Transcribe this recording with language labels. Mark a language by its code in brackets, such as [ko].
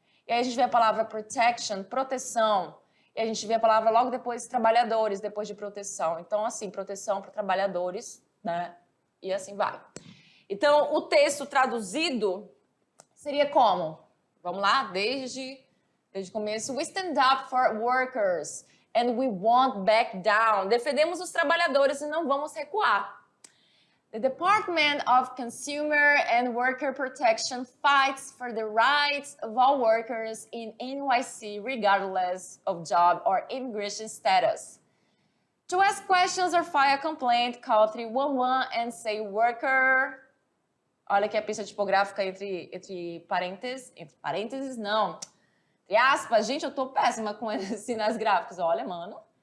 [pt] E aí a gente vê a palavra protection, proteção, e a gente vê a palavra logo depois trabalhadores, depois de proteção. Então, assim, proteção para trabalhadores, né? E assim vai. Então, o texto traduzido seria como? Vamos lá, desde o começo. [en] We stand up for workers and we won't back down. [pt] Defendemos os trabalhadores e não vamos recuar. [en] The Department of Consumer and Worker Protection fights for the rights of all workers in NYC regardless of job or immigration status. To ask questions or file a complaint, call 311 and say worker. [pt] Olha aqui a pista tipográfica entre parênteses não. Entre aspas, gente, eu tô péssima com esses sinais gráficos, olha, mano.